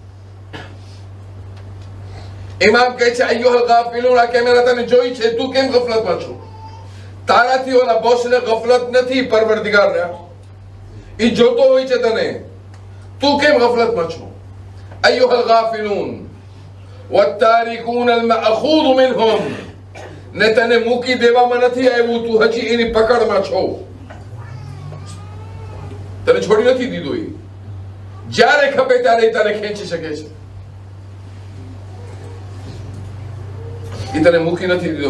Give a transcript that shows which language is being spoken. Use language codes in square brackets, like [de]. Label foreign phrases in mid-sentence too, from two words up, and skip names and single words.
[gu] ઇમામ કહે છે [ar] أيها الغافلون, [gu] આ કેમેરા તને જોઈ છે, તું કેમ ગફલતમાં છો? તારાથી ઓલા બોસને ગફલત નથી, પરવરદિગારને ઈ જોતો હોય છે તને. તું કેમ ગફલતમાં છો? [ar] أيها الغافلون والتاركون المأخوذ منهم. [gu] ને તને મૂકી દેવામાં નથી આવ્યું, તું હજી એની પકડમાં છો. તને છોડી નથી દીધો. એ જ્યારે ખપે ત્યારે તને ખેંચી શકે છે. એ તને મૂકી નથી દીધો.